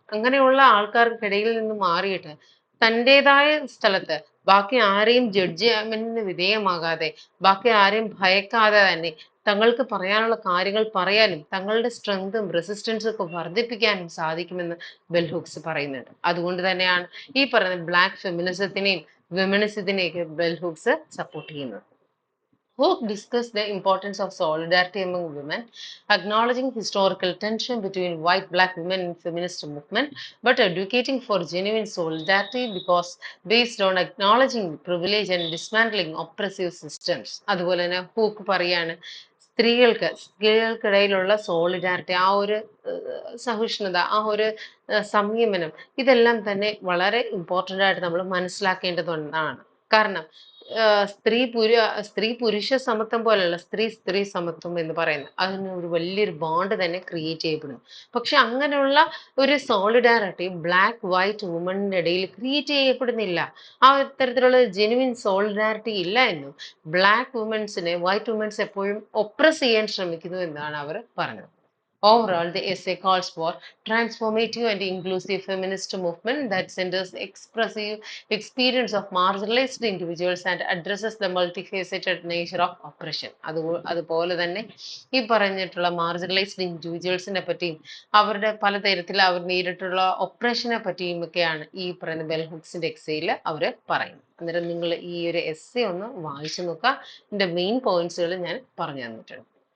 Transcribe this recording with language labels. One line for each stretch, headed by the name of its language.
Malayalam: അങ്ങനെയുള്ള ആൾക്കാർക്കിടയിൽ നിന്ന് മാറിയിട്ട് തൻ്റെതായ സ്ഥലത്ത് ബാക്കി ആരെയും ജഡ്ജ്മെന്റിന് വിധേയമാകാതെ, ബാക്കി ആരെയും ഭയക്കാതെ തന്നെ തങ്ങൾക്ക് പറയാനുള്ള കാര്യങ്ങൾ പറയാനും തങ്ങളുടെ സ്ട്രെങ്തും റെസിസ്റ്റൻസും ഒക്കെ വർദ്ധിപ്പിക്കാനും സാധിക്കുമെന്ന് ബെൽ ഹൂക്സ് പറയുന്നുണ്ട്. അതുകൊണ്ട് തന്നെയാണ് ഈ പറയുന്ന ബ്ലാക്ക് ഫെമിനിസത്തിനെയും വിമനിസത്തിനെയൊക്കെ ബെൽ ഹൂക്സ് സപ്പോർട്ട് ചെയ്യുന്നത്.
English: Hooke discussed the importance of solidarity among women, acknowledging historical tension between white-black women in feminist movement, but advocating for genuine solidarity because based on acknowledging privilege and dismantling oppressive systems.
Malayalam: അതുപോലെ തന്നെ hook പറയാണ് സ്ത്രീകൾക്കിടയിലുള്ള solidarity, ആ ഒരു സഹിഷ്ണുത, ആ ഒരു സംയമനം, ഇതെല്ലാം തന്നെ വളരെ ഇമ്പോർട്ടൻ്റ് ആയിട്ട് നമ്മൾ മനസ്സിലാക്കേണ്ടതുണ്ടാണ്. കാരണം സ്ത്രീ പുരുഷ സമത്വം പോലെയല്ല സ്ത്രീ സമത്വം എന്ന് പറയുന്നത്, അതിന് ഒരു വലിയൊരു ബോണ്ട് തന്നെ ക്രിയേറ്റ് ചെയ്യപ്പെടുന്നു. പക്ഷെ അങ്ങനെയുള്ള ഒരു സോളിഡാരിറ്റി ബ്ലാക്ക് വൈറ്റ് വുമണിന്റെ ഇടയിൽ ക്രിയേറ്റ് ചെയ്യപ്പെടുന്നില്ല. ആ തരത്തിലുള്ള ജെനുവിൻ സോളിഡാരിറ്റി ഇല്ല എന്നും ബ്ലാക്ക് വുമൻസിനെ വൈറ്റ് വുമൻസ് എപ്പോഴും ഒപ്രസ് ചെയ്യാൻ ശ്രമിക്കുന്നു എന്നാണ് അവർ പറഞ്ഞത്.
English: Overall, the essay calls for transformative and inclusive feminist movement that centers the expressive experience of marginalized individuals and addresses the multifaceted nature of oppression.
Malayalam: അതുപോലെ തന്നെ ഈ പറഞ്ഞിട്ടുള്ള മാർജിനലൈസ്ഡ് ഇൻഡിവിജ്വൽസിനെ പറ്റിയും അവരുടെ പലതരത്തിൽ അവർ നേരിട്ടുള്ള ഒപ്രഷനെ പറ്റിയും ഒക്കെയാണ് ഈ പറയുന്ന ബെൽ ഹുക്സിന്റെ എക്സയിൽ അവർ പറയുന്നത്. അന്നേരം നിങ്ങൾ ഈ ഒരു എസ്സേ ഒന്ന് വായിച്ചു നോക്കുക. ഇതിന്റെ മെയിൻ പോയിന്റ്സുകൾ ഞാൻ പറഞ്ഞു തന്നിട്ടുണ്ട്.